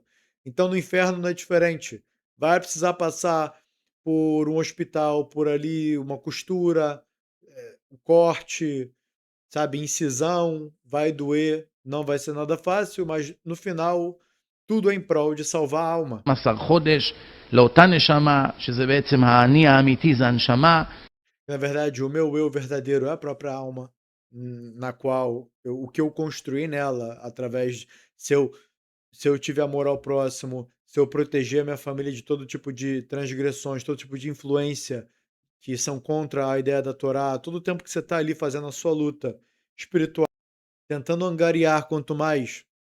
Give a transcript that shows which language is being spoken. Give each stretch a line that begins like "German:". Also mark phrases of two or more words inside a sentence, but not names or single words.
Portuguese: Então no inferno não é diferente. Vai precisar passar por um hospital, por ali uma costura, um corte, sabe, incisão, vai doer, não vai ser nada fácil, mas no final tudo é em prol de salvar a alma.
Hebrew: 12 חודש לאותה נשמה, שזה בעצם האני האמיתי, זה הנשמה.
Portuguese: Na verdade, o meu eu verdadeiro é a própria alma, na qual o que eu construí nela, através se eu tiver amor ao próximo, se eu proteger a minha família de todo tipo de transgressões, todo tipo de influência que são contra a ideia da Torá, todo o tempo que você está ali fazendo a sua luta espiritual, tentando angariar quanto mais